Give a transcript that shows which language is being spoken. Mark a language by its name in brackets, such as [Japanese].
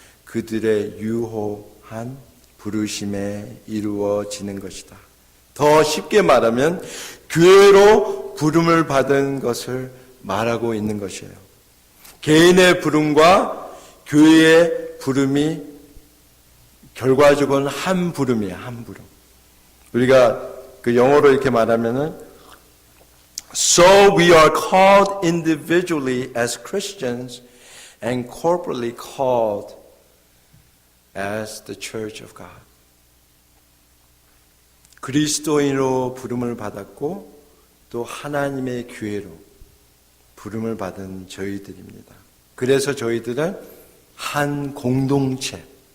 [Korean] 그들의 유효한 부르심에 이루어지는 것이다. 더 쉽게 말하면 교회로 부름을 받은 것을 말하고 있는 것이에요. 개인의 부름과 교회의 부름이 결과적으로는 한 부름이에요. 한 부름. 우리가 그 영어로 이렇게 말하면은 [English] So we are called individually as Christians and corporately called as the Church of God. [Korean] 그리스도인으로 부름을 받았고 또 하나님의 교회로 부름을 받은 저희들입니다. 그래서 저희들은 한 공동체입니다.